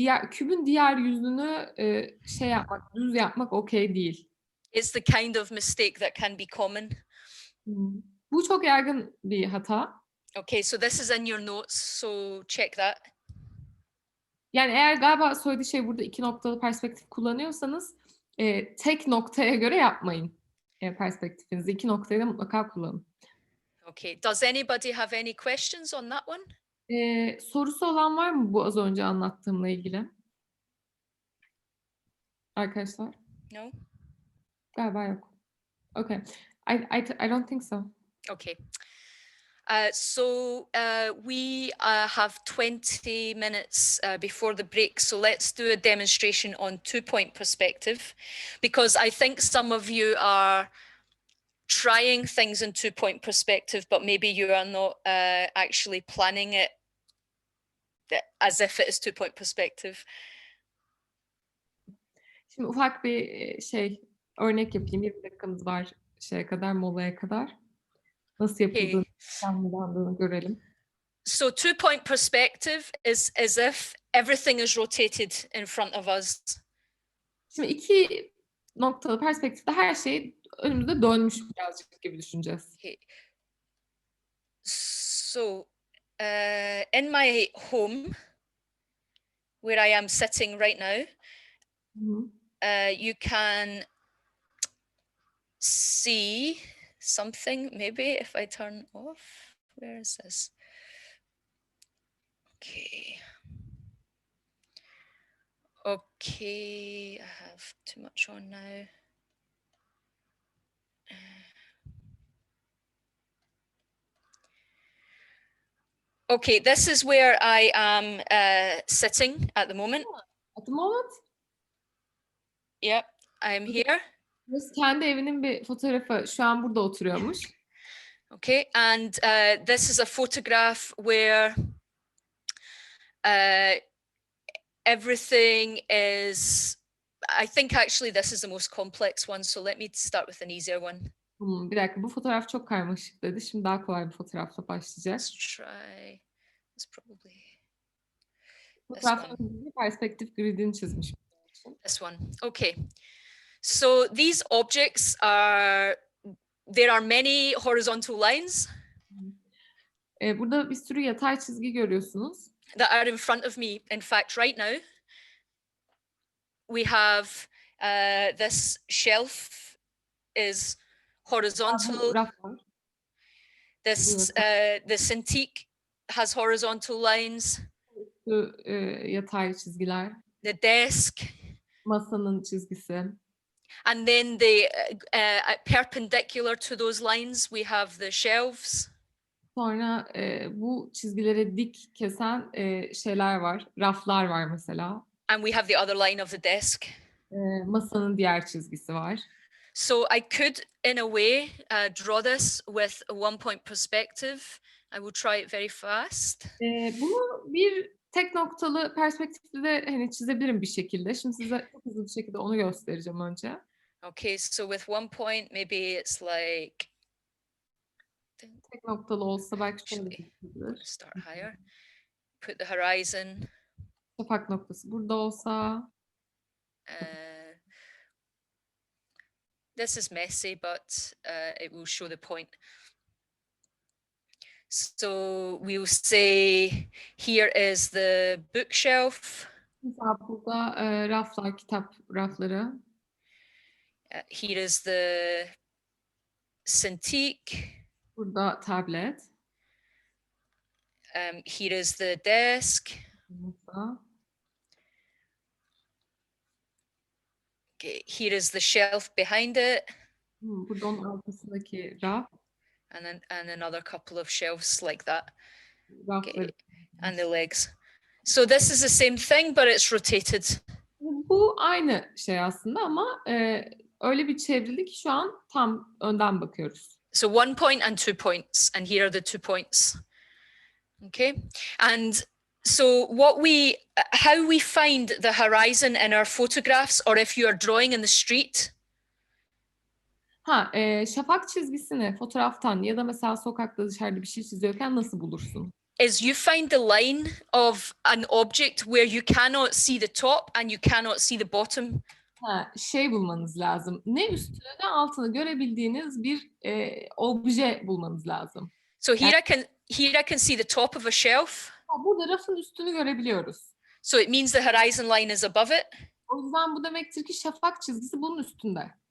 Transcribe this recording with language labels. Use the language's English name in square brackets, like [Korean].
[Turkish] Kübün diğer yüzünü düz yapmak okey değil. [English] It's the kind of mistake that can be common. [Turkish] Bu çok yaygın bir hata. [English] Okay, so this is in your notes, so check that. [Turkish] Yani eğer galiba söylediği şey burada iki noktalı perspektif kullanıyorsanız tek noktaya göre yapmayın perspektifinizi. İki noktayı da mutlaka kullanın. [English] Okay, does anybody have any questions on that one? [Turkish] Sorusu olan var mı bu az önce anlattığımla ilgili? Arkadaşlar? [English] No? [Turkish] Galiba yok. [English] Okay. I don't think so. Okay. So we have 20 minutes before the break, so let's do a demonstration on 2-point perspective, because I think some of you are trying things in 2-point perspective, but maybe you are not actually planning it as if it is 2-point perspective. [Turkish] Şimdi ufak bir örnek yapayım. 20 dakikamız var molaya kadar. Nasıl yapıldığını, planlandığını görelim. [English] So 2-point perspective is as if everything is rotated in front of us. [Turkish] Şimdi 2 noktalı perspektifte her şey önümüzde dönmüş birazcık gibi düşüneceğiz. [English] Okay. So in my home, where I am sitting right now, Hı hı. you can see something, maybe if I turn off. Where is this? Okay. Okay, I have too much on now. Okay, this is where I am sitting at the moment. At the moment, Yep, I'm here. [Turkish] burası kendi evinin bir fotoğrafı. Şu an burada oturuyormuş. [English] Okay, and this is a photograph where everything is, I think actually this is the most complex one, so let me start with an easier one. [Turkish] Bir dakika, bu fotoğraf çok karmaşık dedi. Şimdi daha kolay bir fotoğrafla başlayacak. [English] Let's try, it's probably [Turkish] Fotoğraftan bir perspektif gridini çizmiş. [English] this one. Okay, so these objects are, there are many horizontal lines [Turkish] Burada bir sürü yatay çizgi görüyorsunuz. [English] that are in front of me. In fact, right now, we have this shelf is horizontal. [Turkish] Raf var. [English] This the Cintiq has horizontal lines. [Turkish] Şu, yatay çizgiler. [English] The desk, [Turkish] Masanın çizgisi. [English] and then the perpendicular to those lines, we have the shelves. [Turkish] Sonra bu çizgilere dik kesen şeyler var. Raflar var mesela. [English] And we have the other line of the desk. [Turkish] Masanın diğer çizgisi var. [English] So I could, in a way, draw this with a 1-point perspective. I will try it very fast. [Turkish] Bunu bir tek noktalı perspektifle de hani çizebilirim bir şekilde. Şimdi size çok hızlı bir şekilde onu göstereceğim önce. [English] Okay, so with 1 point, maybe it's like. [Turkish] Tek noktalı olsa belki şöyle [English] Actually, [Turkish] çizilir. [English] start higher. Put the horizon. [Turkish] Şafak noktası burada olsa. [English] This is messy, but it will show the point. So we'll say here is the bookshelf. [Turkish] Mesela burada raflar, kitap rafları. [English] Here is the Cintiq. [Turkish] Burada tablet. [English] Here is the desk. [Turkish] Masa. [English] Okay, here is the shelf behind it. [Turkish] Burada onun arkasındaki raf. [English] And another couple of shelves like that. [Turkish] Rafları. [English] Okay. And the legs. So this is the same thing, but it's rotated. [Turkish] Bu aynı şey aslında ama öyle bir çevrildi ki şu an tam önden bakıyoruz. [English] So 1 point and 2 points, and here are the 2 points. Okay, and so how we find the horizon in our photographs, or if you are drawing in the street. [Turkish] Şafak çizgisini fotoğraftan ya da mesela sokakta dışarıda bir şey çiziyorken nasıl bulursun? [English] Is you find the line of an object where you cannot see the top and you cannot see the bottom. [Turkish] Şey bulmanız lazım. Ne üstünü ne altını görebildiğiniz bir obje bulmanız lazım. [English] So here I can see the top of a shelf. [Turkish] Burada rafın üstünü görebiliyoruz. [English] So it means the horizon line is above it. [Turkish] O yüzden bu demektir ki şafak çizgisi bunun üstünde.